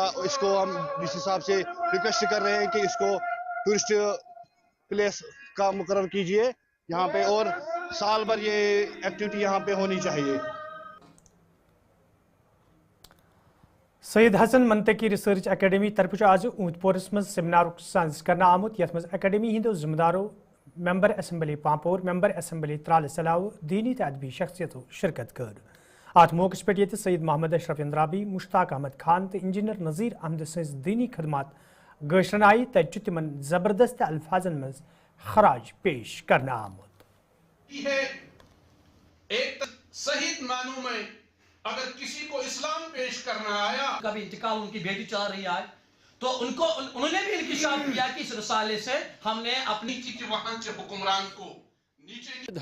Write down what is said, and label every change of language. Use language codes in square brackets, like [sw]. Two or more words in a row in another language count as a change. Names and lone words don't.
[hi] इसको हम डीसी साहब से रिक्वेस्ट कर रहे हैं कि इसको [en] tourist place [hi] का मुकर्रर कीजिए यहाँ पे, और साल भर ये एक्टिविटी यहाँ पे होनी चाहिए। [ks] सईद हसन मंतकी रिसर्च अकेडमी तरफ आज ऊंतपोरस मज सेमिनार सांस करना आमुत, यथ मज अकेडमी हिंदो जिम्मेदारों [en] member assembly [ks] पांपोर, [en] member assembly [ks] त्राल सलाव, दीनी तो अदबी शख्सियतों शिरकत कर। अत मौके पे ये सईद मोहम्मद अशरफ इंद्राबी, मुश्ताक अहमद खान तो इंजीनियर नज़ीर अहमद सज दीनी खदमात गशरन आई, तज तिमन जबरदस्त अल्फाजन मज खराज पेश करना आमुत। [hi] एक सही मानों में अगर किसी को इस्लाम पेश करना आया, कभी इंतकाल उनकी बेटी चल रही है, तो उन्होंने भी इंकिशाफ किया कि इस रसाले से हमने अपनी वहां से हुक्मरान को नीचे।